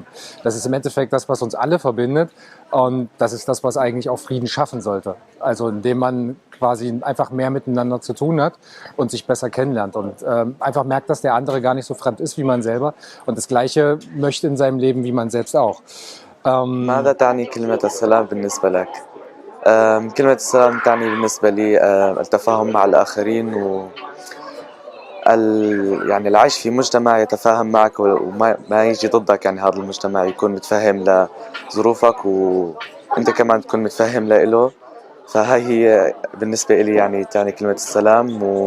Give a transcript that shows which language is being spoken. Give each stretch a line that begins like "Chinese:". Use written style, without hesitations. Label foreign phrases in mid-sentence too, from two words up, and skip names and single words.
German: Das ist im Endeffekt das, was uns alle verbindet, und das ist das, was eigentlich auch Frieden schaffen sollte. Also indem man quasi einfach mehr miteinander zu tun hat und sich besser kennenlernt und einfach merkt, dass der andere gar nicht so fremd ist wie man selber und das Gleiche möchte in seinem Leben wie man selbst auch.
Arabic: ماذا تعني كلمة السلام بالنسبة لك؟ كلمة السلام تعني بالنسبة لي التفاهم مع الآخرين يعني العيش في مجتمع يتفاهم معك وما يجي ضدك، يعني هذا المجتمع يكون متفهم لظروفك وأنت كمان تكون متفهم له، فهاي هي بالنسبة لي يعني تعني كلمة السلام.